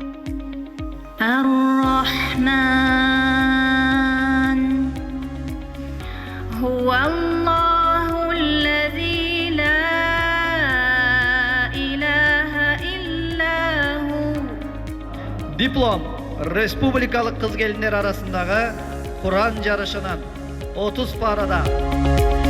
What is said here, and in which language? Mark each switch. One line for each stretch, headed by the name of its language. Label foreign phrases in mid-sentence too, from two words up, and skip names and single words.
Arabic: الرحمن هو الله الذي لا إله إلا هو.
Kyrgyz: Диплом республикалык кыз келиндер арасындагы Кур'ан жарышынын 30 парада